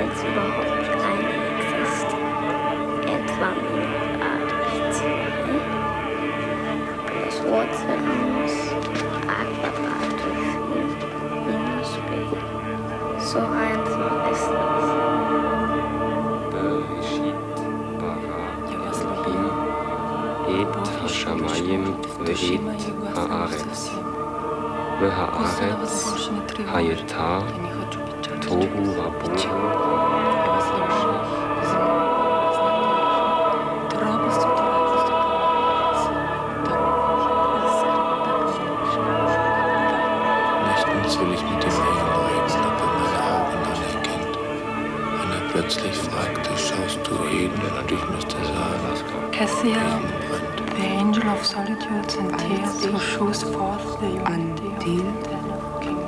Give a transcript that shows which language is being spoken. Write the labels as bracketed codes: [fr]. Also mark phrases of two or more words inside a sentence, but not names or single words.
[de] überhaupt eine existiert, etwa mundartig 2 plus Wurzel aus a Quadrat 4 minus b. So einfach ist es. [he] את השמיים ואת הארץ. והארץ הייתה תוהו ובוהו. [de] Nächtens will ich mit dem Engel reden, ob er meine Augen anerkennt. Wenn er plötzlich fragte, schaust du Eden? Und ich müsste sagen, [en] Cassia, the angel of solitudes and tears who shows forth the unity of the kingdom.